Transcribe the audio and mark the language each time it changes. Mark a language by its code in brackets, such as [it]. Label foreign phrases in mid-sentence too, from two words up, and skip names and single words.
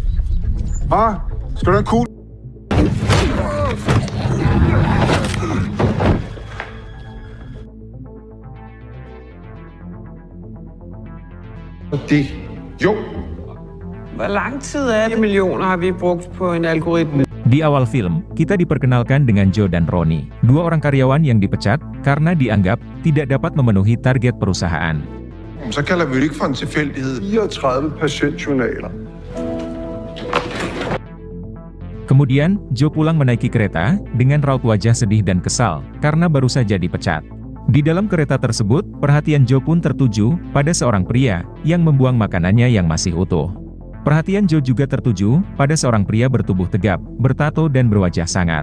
[da] Skal du have en kugle? Det. Jo. Hvor lang tid er det millioner har vi brugt på en algoritme? [id] Di awal film, kita diperkenalkan dengan Joe dan Ronnie, dua orang karyawan yang dipecat karena dianggap tidak dapat memenuhi target perusahaan. [da] Så kalder vi det ikke for en tilfældighed. 34 patientjournaler. [id] Kemudian, Joe pulang menaiki kereta dengan raut wajah sedih dan kesal karena baru saja dipecat. Di dalam kereta tersebut, perhatian Joe pun tertuju pada seorang pria yang membuang makanannya yang masih utuh. Perhatian Joe juga tertuju pada seorang pria bertubuh tegap, bertato dan berwajah sangar.